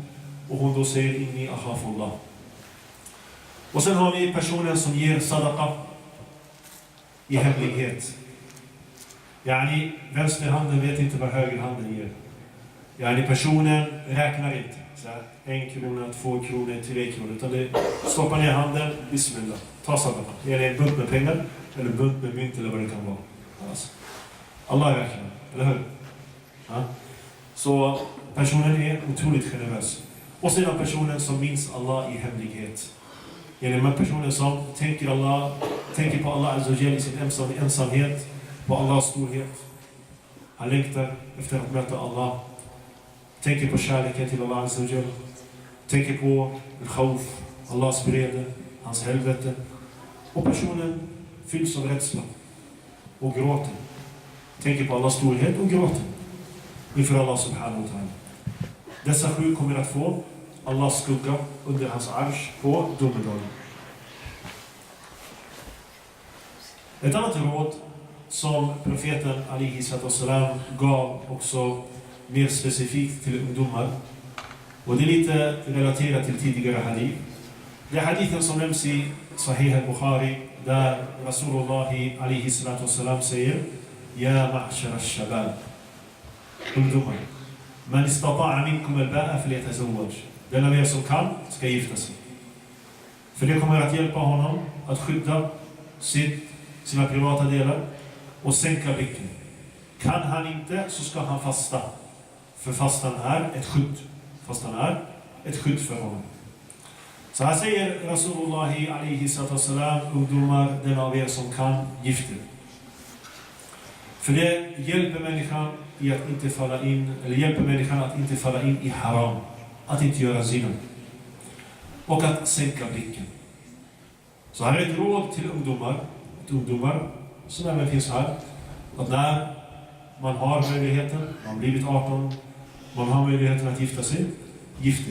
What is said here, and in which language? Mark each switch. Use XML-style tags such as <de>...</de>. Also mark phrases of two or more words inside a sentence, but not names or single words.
<sv>Och hon då säger</sv> <ar>إني أخاف الله.</ar> <sv>Och sen har vi personen som ger sadaqa i hemlighet. Vänsterhanden vet inte vad högerhanden ger. Personen räknar inte. Så här, 1 krona, 2 kronor, 3 kronor. Utan det stoppar ner handen, bismillah. Ta sadaqa. Det är en bunt med pengar, eller bunt med mynt eller vad det kan vara. Alltså. Allah är verkligen, eller hur? Ja. Så personen är otroligt generös. Och sedan personen som minns Allah i hemlighet. Genom personen som tänker på Allah</sv> <ar>عز وجل</ar> <sv>i sin ensamhet, på Allahs storhet. Han längtar efter att möta Allah. Tänker på kärleken till Allah</sv> <ar>عز وجل.</ar> <sv>Tänker på al-khawf, Allahs vrede, hans helvete. Och personen fylls av rädsla och gråter. Tänker på Allahs storhet och gråter inför Allah</sv> <ar>سبحانه وتعالى.</ar> <sv>Dessa 7 kommer att få Allahs skugga under hans arsh på domedagen. Ett annat råd som profeten</sv> <ar>عليه سلام</ar> <sv>gav också mer specifikt till ungdomar, och det är lite relaterat till tidigare hadith. Det är hadithen som nämns i Sahih al-Bukhari där Rasulullah</sv> <ar>عليه سلام</ar> <sv>säger:</sv> <ar>يا معشر الشباب, ungdomar, من استطاع منكم الباءة فليتزوج.</ar> <sv>Den av er som kan ska gifta sig. För det kommer att hjälpa honom att skydda sina privata delar och sänka blicken. Kan han inte så ska han fasta. För fastan är ett skydd. Fastan är ett skydd för honom. Så här säger Rasulullah</sv> <ar>عليه سلام:</ar> <sv>ungdomar, den av er som kan, gifter. För det hjälper människan i att inte falla in, eller hjälper människan att inte falla in i haram, att inte göra zina och att sänka blicken. Så här är ett råd till ungdomar som även finns här, att när man har möjligheten, man blivit 18, man har möjligheten att gifta sig, gift er.</sv>